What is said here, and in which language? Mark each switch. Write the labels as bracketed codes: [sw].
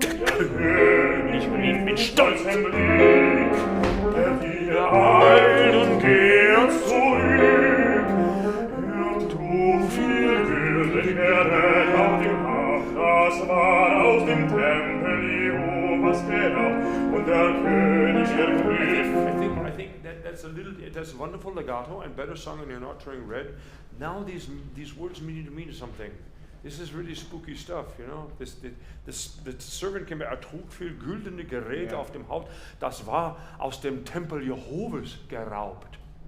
[de] Der König rief mit stolzem Blick, der wieder eilt und kehrt zurück. Trug viel gülden Gerät auf dem Haupt, das war aus dem Tempel Jehovas geraubt, und der König ergriff. [en] I think that's a wonderful legato and better sung when you're not turning red. Now these words mean to mean something. This is really spooky stuff, you know. The servant came back, [de] trug viel güldene Geräte auf dem Haupt, das war aus dem Tempel Jehovas geraubt.